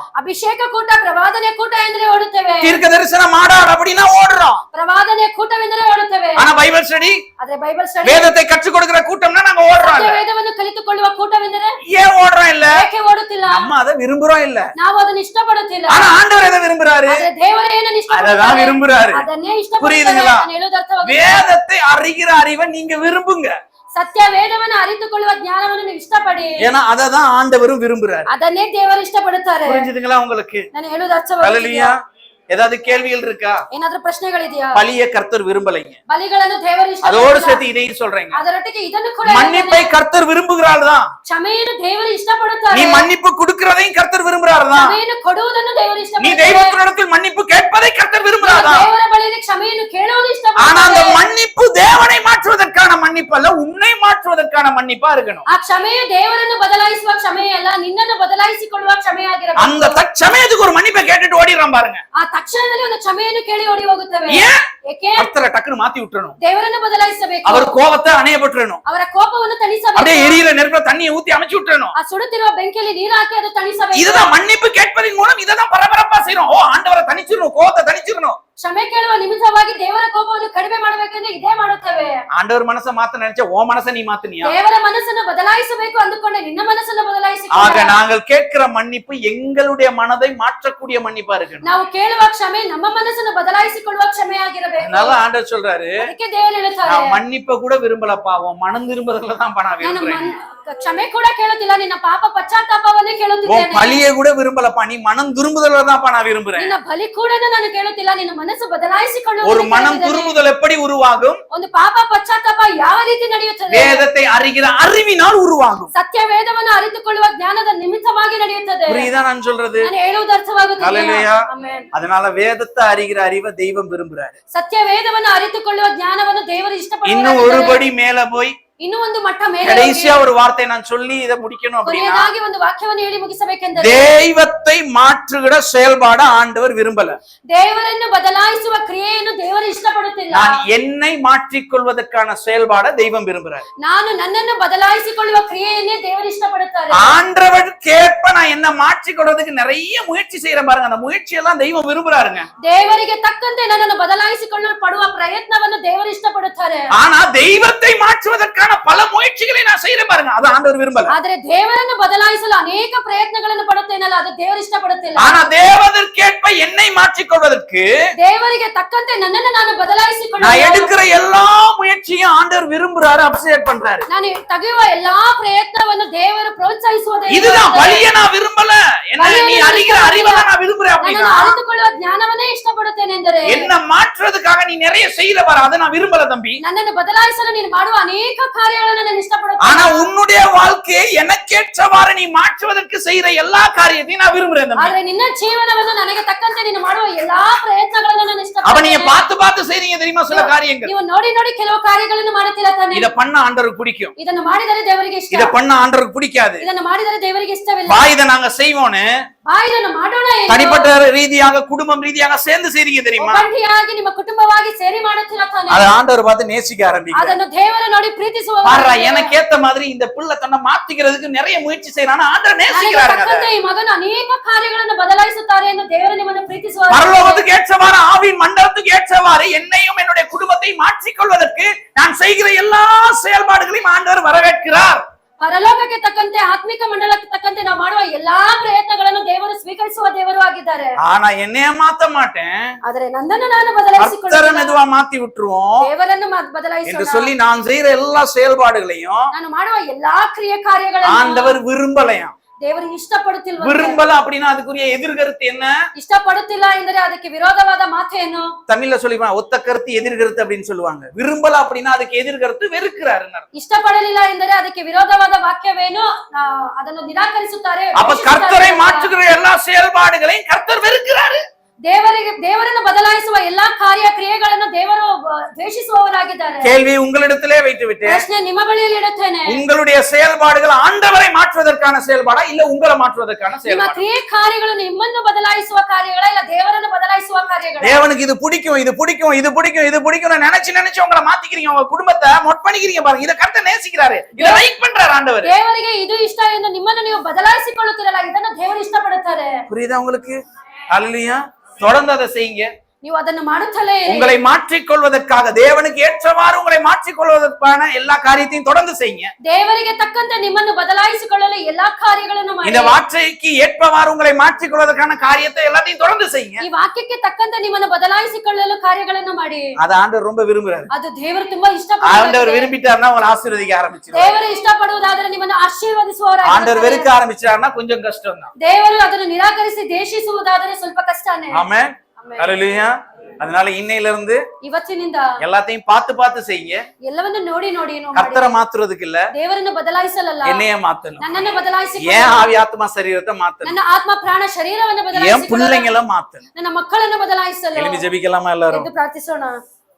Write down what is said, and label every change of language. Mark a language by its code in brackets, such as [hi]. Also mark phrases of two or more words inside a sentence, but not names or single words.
[kn] ಅಭಿಷೇಕ ಕೂಟ ಪ್ರವಾದನೆ ಕೂಟ ಎಂದ್ರೆ ಓಡುತ್ತೇವೆ. [ta] தீர்க்க தரிசன மாநாடு அப்படின்னா ஓடுறோம். [kn] ಪ್ರವಾದನೆ ಕೂಟವೆಂದರೆ ಓಡುತ್ತೇವೆ. [ta] ஆனா [en] Bible study, [kn] ಆದ್ರೆ [en] Bible study, [ta] வேதத்தை கற்றுக் கொடுக்கிற கூட்டம்னா நாங்க ஓடுறோம். [kn] ವೇದವನ್ನು ಕಲಿತುಕೊಳ್ಳುವ ಕೂಟವೆಂದರೆ [ta] ஏன் ஓடுறோம் இல்ல? [kn] ಏಕೆ ಓಡುತ್ತಿಲ್ಲ? [ta] நம்ம அதை விரும்புறோம் இல்ல, [kn] ನಾವು ಅದನ್ನು ಇಷ್ಟಪಡುತ್ತಿಲ್ಲ. [ta] ஆனா ஆண்டவர் எதை விரும்புறாரு? [kn] ಆದ್ರೆ ದೇವರು ಏನನ್ನು ಇಷ್ಟಪಡುತ್ತಾರೆ? [ta] அததான் விரும்புறாரு. [kn] ಅದನ್ನೇ ಇಷ್ಟಪಡುತ್ತಾರೆ. [ta] புரியுதுங்களா? [kn] ನಾನು ಹೇಳೋದು ಅರ್ಥವಾಗುತ್ತಾ? [ta] வேதத்தை அறிகிற அறிவை நீங்க விரும்புங்க. [kn] ಸತ್ಯ ವೇದವನ್ನು ಅರಿತುಕೊಳ್ಳುವ ಜ್ಞಾನವನ್ನು ನೀವು ಇಷ್ಟಪಡಿ. [ta] ஏன்னா அததான் ஆண்டவரும் விரும்புறாரு. [kn] ಅದನ್ನೇ ದೇವರು ಇಷ್ಟಪಡುತ್ತಾರೆ. [ta] புரிஞ்சுதுங்களா உங்களுக்கு? [kn] ನಾನು ಹೇಳೋದು ಅರ್ಥವಾಗುತ್ತಾ? [ta] ஹல்லேலூயா. ஏதாவது கேள்விகள் இருக்கா? [kn] ಏನಾದ್ರೂ ಪ್ರಶ್ನೆಗಳಿದೆಯಾ? [ta] பலிய கர்த்தர் விரும்பலைங்க. [kn] ಬಲಿಗಳನ್ನು ದೇವರು [ta] அதோடு [kn] ಇಷ್ಟಪಡುತ್ತಾರೆ. [ta] சேர்த்து இதையும் சொல்றேங்க. [kn] ಅದರೊಟ್ಟಿಗೆ ಇದನ್ನು ಕೂಡ [ta] மன்னிப்பை கர்த்தர் விரும்புகிறாள் தான். [kn] ಕ್ಷಮೆಯನ್ನು ದೇವರು ಇಷ್ಟಪಡುತ್ತಾರೆ. [ta] நீ மன்னிப்பு கொடுக்கிறதையும் கர்த்தர் விரும்புறாரு தான். [kn] ಕ್ಷಮೆಯನ್ನು ಕೊಡುವುದನ್ನು ದೇವರು [ta] நீ [kn] ಇಷ್ಟಪಡುತ್ತಾರೆ. [ta] தெய்வத்தினிடத்தில் மன்னிப்பு கேட்பதை கர்த்தர் விரும்புறாரு தான். [kn] ದೇವರ ಬಳಿಯಲ್ಲಿ ಕ್ಷಮೆಯನ್ನು ಕೇಳುವುದು [ta] ஆனா அந்த [kn] ಇಷ್ಟಪಡುತ್ತಾರೆ. [ta] மன்னிப்பு தேவனை மாற்றுவதற்கான மன்னிப்பு அல்ல, உன்னை மாற்றுவதற்கான மன்னிப்பா இருக்கணும். [kn] ಆ ಕ್ಷಮೆಯು ದೇವರನ್ನು ಬದಲಾಯಿಸುವ ಕ್ಷಮೆಯಲ್ಲ, ನಿನ್ನನ್ನು ಬದಲಾಯಿಸಿಕೊಳ್ಳುವ ಕ್ಷಮೆಯಾಗಿರಬೇಕು. [ta] அந்த தற்சமயத்துக்கு ஒரு மன்னிப்பை கேட்டுட்டு ஓடிடுறான் பாருங்க. [kn] ಆ ತಕ್ಷಣದಲ್ಲಿ ಒಂದು ಕ್ಷಮೆಯನ್ನು ಕೇಳಿ ಓಡಿ ಹೋಗುತ್ತವೆ. [ta] ஏன்? [kn] ಏಕೆ? [ta] கர்த்தரை டக்குன்னு மாத்தி விட்டுறணும். [kn] ದೇವರನ್ನು ಬದಲಾಯಿಸಬೇಕು. [ta] அவர் கோபத்தை அணைய விட்டுறணும். [kn] ಅವರ ಕೋಪವನ್ನು ತಣಿಸಬೇಕು. [ta] அப்படியே எரியிற நெருப்புல தண்ணியை ஊத்தி அமைச்சு விட்டுறணும். [kn] ಆ ಸುಡುತ್ತಿರುವ ಬೆಂಕಿಯಲ್ಲಿ ನೀರು ಹಾಕಿ ಅದು ತಣಿಸಬೇಕು. [ta] இதுதான் மன்னிப்பு கேட்பதின் மூலம் இததான் பரபரப்பா செய்யணும். ஓ ஆண்டவரை தணிச்சிடணும், கோபத்தை தணிச்சிடணும். [kn] ಕ್ಷಮೆ ಕೇಳುವ ನಿಮಿತ್ತವಾಗಿ ದೇವರ ಕೋಪವನ್ನು ಕಡಿಮೆ ಮಾಡಬೇಕೆಂದು ಇದೇ ಮಾಡುತ್ತೇವೆ. [ta] ஆண்டவர் மனசை மாத்த நினைச்ச ஓ மனசை நீ மாத்துனியா? [kn] ದೇವರ ಮನಸ್ಸನ್ನು ಬದಲಾಯಿಸಬೇಕು ಅಂದುಕೊಂಡೆ ನಿನ್ನ ಮನಸ್ಸನ್ನು ಬದಲಾಯಿಸಿ. [ta] ஆக நாங்கள் கேட்கிற மன்னிப்பு எங்களுடைய மனதை மாற்றக்கூடிய மன்னிப்பா இருக்கணும். [kn] ನಾವು ಕೇಳುವ ಕ್ಷಮೆ ನಮ್ಮ ಮನಸ್ಸನ್ನು ಬದಲಾಯಿಸಿಕೊಳ್ಳುವ ಕ್ಷಮೆಯಾಗಿರಬೇಕು. [ta] அதனால ஆண்டவர் சொல்றாரு, [kn] ಅದಕ್ಕೆ ದೇವರು ಹೇಳುತ್ತಾರೆ, [ta] நான் மன்னிப்பை கூட விரும்பலப்பா, உன் மனம் திரும்புறதுல தான் நான் [kn] ನಾನು [ta] விரும்புறேன். [kn] ಕ್ಷಮೆ ಕೂಡ ಕೇಳುತ್ತಿಲ್ಲ, ನಿನ್ನ ಪಾಪ ಪಶ್ಚಾತ್ತಾಪವನ್ನೇ [ta] உன் [kn] ಕೇಳುತ್ತಿದ್ದೇನೆ. [ta] பலியை கூட விரும்பலப்பா, நீ மனம் திரும்புதல தான் நான் விரும்புறேன். [kn] ನಿನ್ನ ಬಲಿ ಕೂಡ ನಾನು ಕೇಳುತ್ತಿಲ್ಲ, ನಿನ್ನ ಮನಸ್ಸು ಬದಲಾಯಿಸಿಕೊಳ್ಳುವ. [ta] ஒரு மனம் திரும்புதல் எப்படி உருவாகும்? [kn] ಒಂದು ಪಾಪ ಪಶ್ಚಾತ್ತಾಪ ಯಾವ ರೀತಿ ನಡೆಯುತ್ತದೆ? [ta] வேதத்தை அறிகிற அறிவினால் உருவாகும். [kn] ಸತ್ಯ ವೇದವನ್ನು ಅರಿತುಕೊಳ್ಳುವ ಜ್ಞಾನದ ನಿಮಿತ್ತವಾಗಿ ನಡೆಯುತ್ತದೆ. [ta] புரியுதா நான் சொல்றது? [kn] ನಾನು ಹೇಳುವುದು ಅರ್ಥವಾಗುತ್ತದೆ. [ta] ஹல்லேலூயா. [kn] ಆಮೆನ್. [ta] அதனால வேதத்தை அறிகிற அறிவை தெய்வம் விரும்புறாரு. [kn] ಸತ್ಯ ವೇದವನ್ನು ಅರಿತುಕೊಳ್ಳುವ ಜ್ಞಾನವನ್ನು ದೇವರು [ta] இன்னும் ஒரு [kn] ಇಷ್ಟಪಡುತ್ತಾರೆ. [ta] படி மேல போய் [kn] ಇನ್ನು ಒಂದು ಮಟ್ಟ ಮೇಲೆ [ta] கடைசியா ஒரு வார்த்தை நான் சொல்லி இதை முடிக்கணும் அப்படின்னா, [kn] ಕೊನೆಯದಾಗಿ ಒಂದು ವಾಕ್ಯವನ್ನು ಹೇಳಿ ಮುಗಿಸಬೇಕೆಂದರೆ, [ta] தெய்வத்தை மாற்றுகிற செயல்பாடு ஆண்டவர் விரும்பல. [kn] ದೇವರನ್ನು ಬದಲಾಯಿಸುವ ಕ್ರಿಯೆಯನ್ನು ದೇವರು ಇಷ್ಟಪಡುತ್ತಿಲ್ಲ. [ta] நான் என்னை மாற்றிக்கொள்வதற்கான செயல்பாட தெய்வம் விரும்புறாரு. [kn] ನಾನು ನನ್ನನ್ನು ಬದಲಾಯಿಸಿಕೊಳ್ಳುವ ಕ್ರಿಯೆಯನ್ನೇ ದೇವರು ಇಷ್ಟಪಡುತ್ತಾರೆ. [ta] ஆண்டவர் கேட்ப நான் என்ன மாற்றிக்கொள்வதற்கு நிறைய முயற்சி செய்யறேன் பாருங்க, அந்த முயற்சியெல்லாம் தெய்வம் விரும்புறாருங்க. [kn] ದೇವರಿಗೆ ತಕ್ಕಂತೆ ನನ್ನನ್ನು ಬದಲಾಯಿಸಿಕೊಳ್ಳಲು ಪಡುವ ಪ್ರಯತ್ನವನ್ನು ದೇವರು ಇಷ್ಟಪಡುತ್ತಾರೆ. [ta] ஆனா தெய்வத்தை மாற்றுவதற்கான பல முயற்சிகளை நான் செய்யறேன் பாருங்க, அது ஆண்டவர் விரும்பல. [kn] ಆದ್ರೆ ದೇವರನ್ನು ಬದಲಾಯಿಸಲು ಅನೇಕ ಪ್ರಯತ್ನಗಳನ್ನು ಪಡುತ್ತೇನಲ್ಲ, ಅದು ದೇವರು ಇಷ್ಟಪಡುತ್ತಿಲ್ಲ. [ta] ஆனா தேவதற்கேற்ப என்னை மாற்றிக்கொள்வதற்கு [kn] ದೇವರಿಗೆ ತಕ್ಕಂತೆ ನನ್ನನ್ನು ನಾನು [ta] நான் [kn] ಬದಲಾಯಿಸಿಕೊಳ್ಳಲು [ta] எடுக்கிற எல்லா முயற்சியும் ஆண்டவர் விரும்புறாரு, அப்ரிஷியேட் பண்றாரு. [kn] ನಾನು ತೆಗೆಯುವ ಎಲ್ಲಾ ಪ್ರಯತ್ನವನ್ನು ದೇವರು ಪ್ರೋತ್ಸಾಹಿಸುವುದೇ. [ta] இதுதான் பலியை நான் விரும்பல, என்ன நீ அறிகிற அறிவை நான் விரும்புறேன் அப்படின்னா, [kn] ನನ್ನನ್ನು ಅರಿತುಕೊಳ್ಳುವ ಜ್ಞಾನವನ್ನೇ ಇಷ್ಟಪಡುತ್ತೇನೆ ಎಂದರೆ, [ta] என்ன மாற்றுறதுக்காக நீ நிறைய செய்யல பாரு, அதை நான் விரும்பல தம்பி. [kn] ನನ್ನನ್ನು ಬದಲಾಯಿಸಲು ನೀನು ಮಾಡುವ ಅನೇಕ ಕಾರ್ಯಗಳನ್ನು ನಾನು ಇಷ್ಟಪಡುತ್ತೇನೆ. [ta] ஆனா உன்னுடைய வாழ்க்கையை எனக்கேற்றவாறு நீ மாற்றுவதற்கு செய்யற எல்லா காரியத்தையும் நான் விரும்புறேன் தம்பி. [kn] ಆದ್ರೆ ನಿನ್ನ ಜೀವನವನ್ನು ನನಗೆ ತಕ್ಕಂತೆ ನೀನು ಮಾಡುವ ಎಲ್ಲಾ ಪ್ರಯತ್ನಗಳನ್ನು ನಾನು [ta] அவ நீங்க [kn] ಇಷ್ಟಪಡುತ್ತೇನೆ. [ta] பார்த்து பார்த்து செய்றீங்க தெரியுமா சில காரியங்கள். [kn] ನೀವು ನೋಡಿ ನೋಡಿ ಕೆಲವು ಕಾರ್ಯಗಳನ್ನು ಮಾಡುತ್ತಿಲ್ಲ ತಾನೆ. [ta] இத பண்ண ஆண்டவருக்கு பிடிக்கும், [kn] ಇದನ್ನು ಮಾಡಿದರೆ ದೇವರಿಗೆ ಇಷ್ಟ, [ta] இத பண்ண ஆண்டவருக்கு பிடிக்காது. [kn] ಇದನ್ನು ಮಾಡಿದರೆ ದೇವರಿಗೆ ಇಷ್ಟವಿಲ್ಲ. [ta] வா இத நாங்க செய்வோன்னு [kn] ಇದನ್ನು ಮಾಡೋಣ ಎಂದು [ta] தனிப்பட்ட ரீதியாக குடும்பம் ரீதியாக சேர்ந்து செய்றீங்க தெரியுமா, [kn] ಒಬ್ಬಂಟಿಯಾಗಿ ನಿಮ್ಮ ಕುಟುಂಬವಾಗಿ ಸೇರಿ ಮಾಡುತ್ತಿಲ್ಲ ತಾನೆ. [ta] அதை ஆண்டவர் பார்த்து நேசிக்க ஆரம்பிக்கிறார். [kn] ಅದನ್ನು ದೇವರು ನೋಡಿ ಪ್ರೀತಿಸುವ. [ta] பாருடா, எனக்கு ஏத்த மாதிரி இந்த பிள்ளை தன்னை மாத்திக்கிறதுக்கு நிறைய முயற்சி செய்யறான், ஆண்டவர் நேசிக்கிறாருங்க. [kn] ತಕ್ಕಂತೆ ಈ ಮಗನು ಅನೇಕ ಕಾರ್ಯಗಳನ್ನು ಬದಲಾಯಿಸುತ್ತಾರೆ ಎಂದು ದೇವರು ನಿಮ್ಮನ್ನು ಪ್ರೀತಿಸುವ. [ta] பரலோகத்துக்கு ஏற்றவாறு ஆவின் மண்டலத்துக்கு ஏற்றவாறு என்னையும் என்னுடைய குடும்பத்தை மாற்றிக்கொள்வதற்கு நான் செய்கிற எல்லா செயல்பாடுகளையும் ஆண்டவர் வரவேற்கிறார். [kn] ಪರಲೋಕಕ್ಕೆ ತಕ್ಕಂತೆ ಆತ್ಮಿಕ ಮಂಡಲಕ್ಕೆ ತಕ್ಕಂತೆ ನಾವು ಮಾಡುವ ಎಲ್ಲಾ ಪ್ರಯತ್ನಗಳನ್ನು ದೇವರು ಸ್ವೀಕರಿಸುವ ದೇವರು ಆಗಿದ್ದಾರೆ. [ta] ஆனா என்னைய மாத்த மாட்டேன், [kn] ಆದರೆ ನನ್ನನ್ನು ನಾನು [ta] கர்த்தரை [kn] ಬದಲಾಯಿಸಿಕೊಳ್ಳುತ್ತೇನೆ. [ta] மெதுவா மாத்தி விட்டுருவோம் [kn] ದೇವರನ್ನು [ta] என்று [kn] ಬದಲಾಯಿಸೋಣ. [ta] சொல்லி நான் செய்யற எல்லா செயல்பாடுகளையும் [kn] ನಾನು ಮಾಡುವ ಎಲ್ಲಾ ಕ್ರಿಯೆ ಕಾರ್ಯಗಳನ್ನು [ta] ஆண்டவர் விரும்பலையாம். [kn] ದೇವರು ಇಷ್ಟಪಡುತ್ತಿಲ್ಲ. [ta] விரும்பல அப்படின்னா அதுக்குரிய எதிர்கருத்து என்ன? [kn] ಇಷ್ಟಪಡುತ್ತಿಲ್ಲ ಎಂದರೆ ಅದಕ್ಕೆ ವಿರೋಧವಾದ ಮಾತೇನು? [ta] தமிழ்ல சொல்லிப்பாங்க, ஒத்த கருத்து எதிர்கருத்து அப்படின்னு சொல்லுவாங்க. விரும்பல அப்படின்னா அதுக்கு எதிர்கருத்து வெறுக்கிறாரு. [kn] ಇಷ್ಟಪಡಲಿಲ್ಲ ಎಂದರೆ ಅದಕ್ಕೆ ವಿರೋಧವಾದ ವಾಕ್ಯವೇನು? ಅದನ್ನು ನಿರಾಕರಿಸುತ್ತಾರೆ. [ta] அப்ப கர்த்தரை மாற்றுகிற எல்லா செயல்பாடுகளையும் கர்த்தர் வெறுக்கிறாரு. [kn] ದೇವರನ್ನು ಬದಲಾಯಿಸುವ ಎಲ್ಲಾ ಕಾರ್ಯ ಕ್ರಿಯೆಗಳನ್ನು ದೇವರು ದ್ವೇಷಿಸುವವರಾಗಿದ್ದಾರೆ. [ta] கேள்வி உங்களிடத்திலே வைத்து விட்டு [kn] ಪ್ರಶ್ನೆ ನಿಮ್ಮ ಬಳಿಯಲ್ಲಿ ಇಡುತ್ತೇನೆ. [ta] உங்களுடைய செயல்பாடுகள் ஆண்டவரை மாற்றுவதற்கான செயல்பாடா இல்ல உங்களை மாற்றுவதற்கான [kn] ನಿಮ್ಮ [ta] செயல்பாடா? [kn] ಕ್ರಿಯೆ ಕಾರ್ಯಗಳು ನಿಮ್ಮನ್ನು ಬದಲಾಯಿಸುವ ಕಾರ್ಯಗಳ ಇಲ್ಲ ದೇವರನ್ನು ಬದಲಾಯಿಸುವ ಕಾರ್ಯಗಳ? [ta] தேவனுக்கு இது பிடிக்கும், இது பிடிக்கும், இது பிடிக்கும், இது பிடிக்கும் நினைச்சு உங்களை மாத்திக்கிறீங்க, உங்க குடும்பத்தை மொட் பண்ணிக்கிறீங்க பாருங்க. இத கர்த்தர் நேசிக்கிறாரு, இத லைக் பண்றாரு ஆண்டவர். [kn] ದೇವರಿಗೆ ಇದು ಇಷ್ಟ ಎಂದು ನಿಮ್ಮನ್ನು ನೀವು ಬದಲಾಯಿಸಿಕೊಳ್ಳುತ್ತಿರಲ್ಲ, ಇದನ್ನು ದೇವರು ಇಷ್ಟಪಡುತ್ತಾರೆ. ಮಾಡ್ತಾರೆ. [ta] புரியுதா உங்களுக்கு? அல்லேலூயா. தொடர்ந்து அதை செய்யுங்க. [kn] ನೀವು ಅದನ್ನು ಮಾಡುತ್ತಲೇ ಇರಿ. [ta] உங்களை மாற்றிக்கொள்வதற்காக, தேவனுக்கு ஏற்றவாறு உங்களை மாற்றிக்கொள்வதற்கான எல்லா காரியத்தையும் தொடர்ந்து செய்யுங்க. [kn] ದೇವರಿಗೆ ತಕ್ಕಂತೆ ನಿಮ್ಮನ್ನು ಬದಲಾಯಿಸಿಕೊಳ್ಳಲು ಎಲ್ಲಾ ಕಾರ್ಯಗಳನ್ನು ಮಾಡಿ. [ta] இந்த வார்த்தைக்கு ஏற்றவாறு உங்களை மாற்றிக்கொள்வதற்கான காரியத்தை எல்லாத்தையும் தொடர்ந்து செய்யுங்க. [kn] ಈ ವಾಕ್ಯಕ್ಕೆ ತಕ್ಕಂತೆ ನಿಮ್ಮನ್ನು ಬದಲಾಯಿಸಿಕೊಳ್ಳಲು ಕಾರ್ಯಗಳನ್ನು ಮಾಡಿ. [ta] அது ஆண்டவர் ரொம்ப விரும்புறாரு. [kn] ಅದು ದೇವರು ತುಂಬಾ ಇಷ್ಟಪಡುತ್ತಾರೆ. [ta] ஆண்டவர் விரும்பிட்டாருன்னா உங்களை ஆசீர்வதிக்க ஆரம்பிச்சிடுவார். [kn] ದೇವರು ಇಷ್ಟಪಡುವುದಾದರೆ ನಿಮ್ಮನ್ನು ಆಶೀರ್ವದಿಸುವವರಾಗಿದ್ದಾರೆ. [ta] ஆண்டவர் வெறுக்க ஆரம்பிச்சாருன்னா கொஞ்சம் கஷ்டம் தான். [kn] ದೇವರು ಅದನ್ನು ನಿರಾಕರಿಸಿ ದೇಶಿಸುವುದಾದರೆ ಸ್ವಲ್ಪ ಕಷ್ಟನೇ. [ta] ஆமென். ஹல்லேலூயா. அதனால இன்னையில இருந்து [kn] ಇವತ್ತಿನಿಂದ [ta] எல்லாத்தையும் பார்த்து பார்த்து செய்யுங்க. [kn] ಎಲ್ಲವನ್ನು ನೋಡಿ ನೋಡಿ ಮಾಡಿ. [ta] கர்த்தரை மாத்துறதுக்கு இல்ல, [kn] ದೇವರನ್ನು ಬದಲಾಯಿಸಲಲ್ಲ, [ta] என்னைய மாத்தணும். [kn] ನನ್ನನ್ನು ಬದಲಾಯಿಸಿಕೊಳ್ಳಿ. [ta] ஏன் ஆவி ஆத்மா சரீரத்தை மாத்தணும். [kn] ನನ್ನ ಆತ್ಮ ಪ್ರಾಣ ಶರೀರವನ್ನು [ta] ஏன் [kn] ಬದಲಾಯಿಸಿಕೊಳ್ಳಿ. [ta] பிள்ளைங்களை மாத்தணும். [kn] ನನ್ನ ಮಕ್ಕಳನ್ನು ಬದಲಾಯಿಸಲು. [ta] எழுப்பி ஜெபிக்கலாமா எல்லாரும்? [kn] ಎಂದು ಪ್ರಾರ್ಥಿಸೋಣ.